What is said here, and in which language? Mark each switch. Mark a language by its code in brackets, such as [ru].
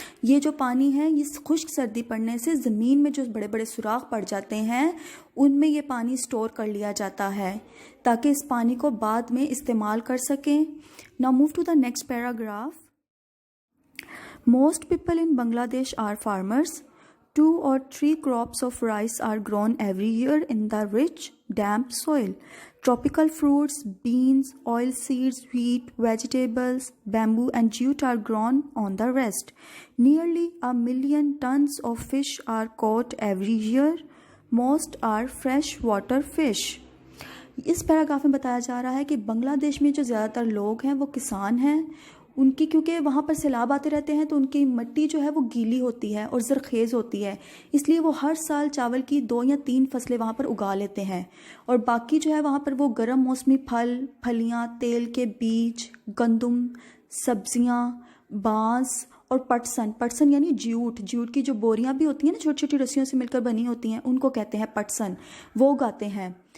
[hi] ये जो पानी है ये खुश्क सर्दी पड़ने से ज़मीन में जो बड़े बड़े सुराख पड़ जाते हैं उनमें ये पानी स्टोर कर लिया जाता है ताकि इस पानी को बाद में इस्तेमाल कर सकें. [en] Now move to the next paragraph. Most people in Bangladesh are farmers. 2 or 3 crops of rice are grown every year in the rich, damp soil. Tropical fruits, beans, oilseeds, wheat, vegetables, bamboo and jute are grown on the rest. Nearly 1 million tons of fish are caught every year. Most are freshwater fish. [hi] इस paragraph में बताया जा रहा है कि बांग्लादेश में जो ज़्यादातर लोग हैं वो किसान हैं. उनकी क्योंकि वहाँ पर सैलाब आते रहते हैं तो उनकी मिट्टी जो है वो गीली होती है और ज़रखेज़ होती है, इसलिए वो हर साल चावल की 2 या 3 फसलें वहाँ पर उगा लेते हैं. और बाकी जो है वहाँ पर वो गर्म मौसमी फल, फलियाँ, तेल के बीज, गंदम, सब्जियाँ, बांस और पटसन यानी जूट की जो बोरियाँ भी होती हैं ना छोटी छोटी रस्सियों से मिलकर बनी होती हैं उनको कहते हैं पटसन, वो उगाते हैं.